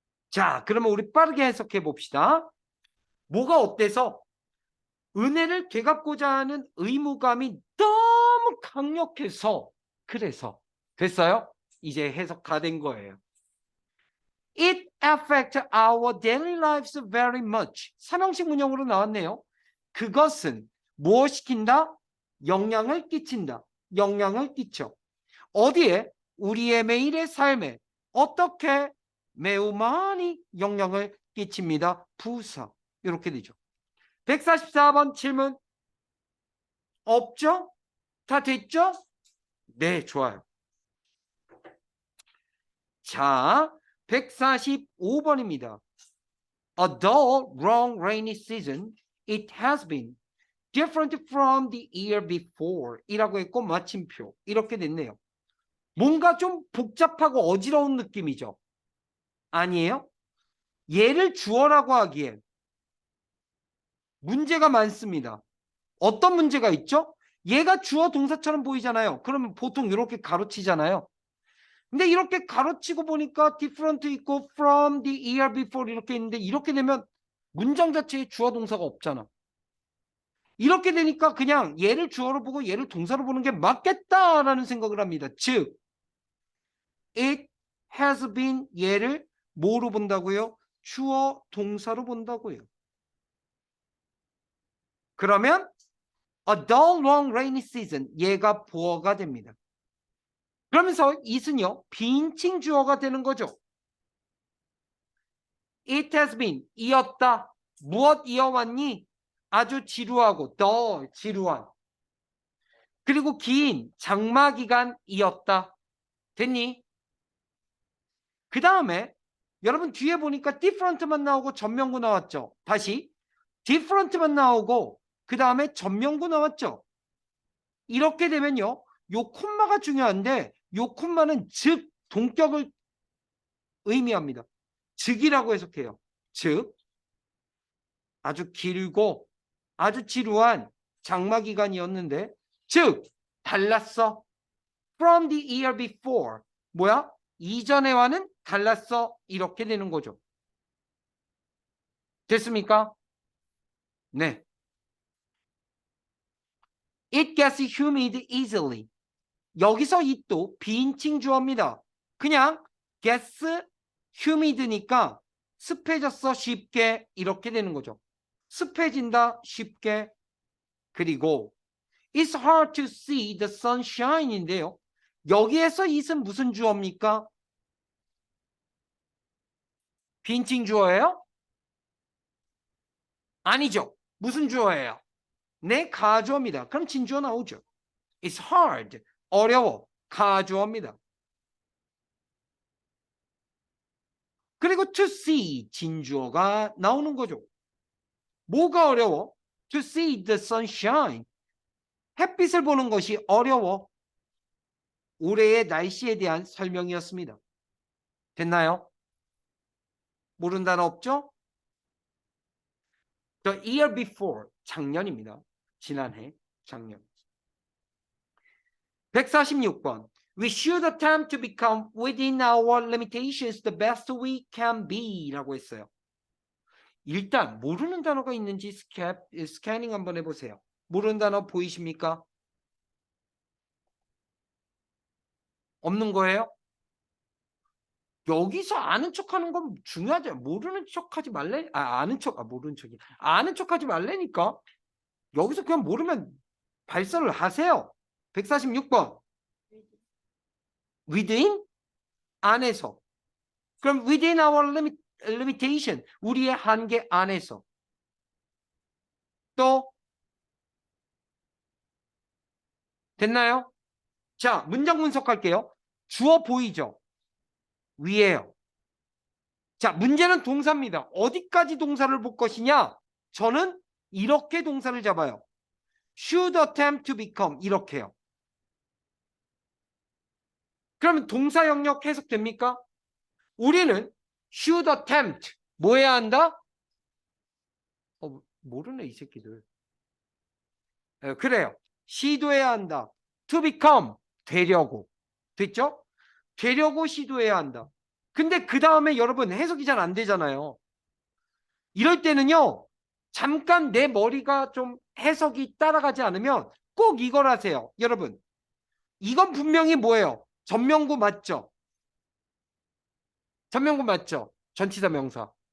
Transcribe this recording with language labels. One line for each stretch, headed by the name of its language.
Korean: 자, 그러면 우리 빠르게 해석해 봅시다. 뭐가 어때서? 은혜를 되갚고자 하는 의무감이 너무 강력해서 그래서 됐어요? 이제 해석 다 된 거예요.
English: It affects our daily lives very much.
Korean: 삼형식 문형으로 나왔네요. 그것은 무엇 시킨다? 영향을 끼친다. 영향을 끼쳐. 어디에? 우리의 매일의 삶에 어떻게? 매우 많이 영향을 끼칩니다. 부사. 이렇게 되죠. 144번 질문 없죠? 다 됐죠? 네, 좋아요. 자, 145번입니다.
English: A dull, long, rainy season. It has been different from the year before.
Korean: 이라고 했고 마침표. 이렇게 됐네요. 뭔가 좀 복잡하고 어지러운 느낌이죠. 아니에요? 얘를 주어라고 하기엔 문제가 많습니다. 어떤 문제가 있죠? 얘가 주어 동사처럼 보이잖아요. 그러면 보통 이렇게 가로치잖아요. 근데 이렇게 가로치고 보니까 different 있고
English: from the year before
Korean: 이렇게 있는데 이렇게 되면 문장 자체에 주어 동사가 없잖아. 이렇게 되니까 그냥 얘를 주어로 보고 얘를 동사로 보는 게 맞겠다라는 생각을 합니다. 즉
English: it has been
Korean: 얘를 뭐로 본다고요? 주어 동사로 본다고요. 그러면
English: a dull long rainy season
Korean: 얘가 보어가 됩니다. 그러면서 it은요 비인칭 주어가 되는 거죠.
English: It has been
Korean: 이었다. 무엇 이어왔니? 아주 지루하고 더 지루한 그리고 긴 장마 기간이었다. 됐니? 그 다음에 여러분 뒤에 보니까 different만 나오고 전명구 나왔죠. 다시 different만 나오고 그 다음에 전명구 나왔죠. 이렇게 되면요. 요 콤마가 중요한데 요 콤마는 즉 동격을 의미합니다. 즉이라고 해석해요. 즉 아주 길고 아주 지루한 장마 기간이었는데 즉 달랐어.
English: From the year before
Korean: 뭐야? 이전에와는 달랐어. 이렇게 되는 거죠. 됐습니까? 네.
English: It gets humid easily.
Korean: 여기서 it도 비인칭 주어입니다. 그냥
English: gets humid
Korean: 니까 습해졌어 쉽게 이렇게 되는 거죠. 습해진다 쉽게. 그리고
English: It's hard to see the sunshine
Korean: 인데요. 여기에서 it은 무슨 주어입니까? 빈칭 주어예요? 아니죠. 무슨 주어예요? 네, 가주어입니다. 그럼 진주어 나오죠.
English: It's hard.
Korean: 어려워. 가주어입니다. 그리고
English: to see
Korean: 진주어가 나오는 거죠. 뭐가 어려워?
English: To see the sunshine.
Korean: 햇빛을 보는 것이 어려워. 올해의 날씨에 대한 설명이었습니다. 됐나요? 모르는 단어 없죠?
English: The year before.
Korean: 작년입니다. 지난해. 작년. 146번.
English: We should attempt to become within our limitations the best we can be
Korean: 라고 했어요. 일단 모르는 단어가 있는지 스캐닝 한번 해보세요. 모르는 단어 보이십니까? 없는 거예요? 여기서 아는 척하는 건 중요하죠. 모르는 척하지 말래. 모르는 척이 아는 척하지 말래니까. 여기서 그냥 모르면 발설을 하세요. 146번. within 안에서. 그럼
English: within our limitation
Korean: 우리의 한계 안에서. 또 됐나요? 자, 문장 분석할게요. 주어 보이죠? 위에요. 자, 문제는 동사입니다. 어디까지 동사를 볼 것이냐? 저는 이렇게 동사를 잡아요.
English: should attempt to become
Korean: 이렇게요. 그러면 동사 영역 해석됩니까? 우리는
English: should attempt
Korean: 뭐 해야 한다? 모르네 이 새끼들. 그래요. 시도해야 한다.
English: to become
Korean: 되려고. 됐죠? 되려고 시도해야 한다. 근데 그 다음에 여러분 해석이 잘 안 되잖아요. 이럴 때는요. 잠깐 내 머리가 좀 해석이 따라가지 않으면 꼭 이걸 하세요. 여러분. 이건 분명히 뭐예요? 전명구 맞죠? 전명구 맞죠? 전치사 명사.